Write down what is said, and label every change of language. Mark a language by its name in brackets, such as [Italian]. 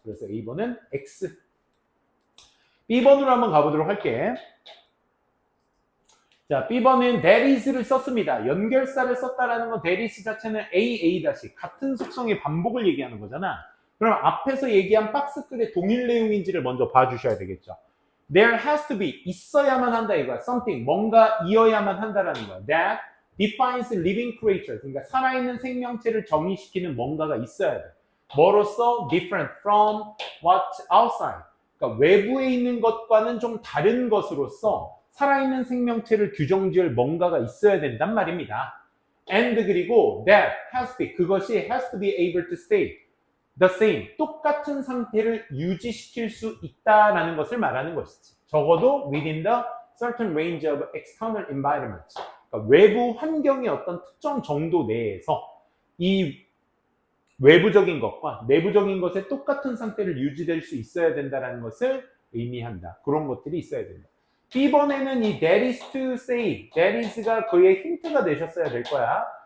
[Korean] 그래서 A번은 X. B번으로 한번 가보도록 할게. 자, B번은 that is를 썼습니다. 연결사를 썼다라는 건 that is 자체는 A, A- 같은 속성의 반복을 얘기하는 거잖아. 그럼 앞에서 얘기한 박스글의 동일 내용인지를 먼저 봐주셔야 되겠죠. [English] There has to be, [Korean] 있어야만 한다 이거야. [English] Something, [Korean] 뭔가 이어야만 한다라는 거야. [English] That defines living creatures, [Korean] 그러니까 살아있는 생명체를 정의시키는 뭔가가 있어야 돼. 뭐로써? [English] Different from what's outside. [Korean] 그러니까 외부에 있는 것과는 좀 다른 것으로서 살아있는 생명체를 규정지을 뭔가가 있어야 된단 말입니다. [English] And [Korean] 그리고 [English] that has to be, [Korean] 그것이 [English] has to be able to stay the same, [Korean] 똑같은 상태를 유지시킬 수 있다라는 것을 말하는 것이지. 적어도 [English] within the certain range of external environments. [Korean] 그러니까 외부 환경의 어떤 특정 정도 내에서 이 외부적인 것과 내부적인 것의 똑같은 상태를 유지될 수 있어야 된다는 것을 의미한다. 그런 것들이 있어야 된다. B번에는 이 [English] that is to say, [Korean] that is가 그의 힌트가 되셨어야 될 거야.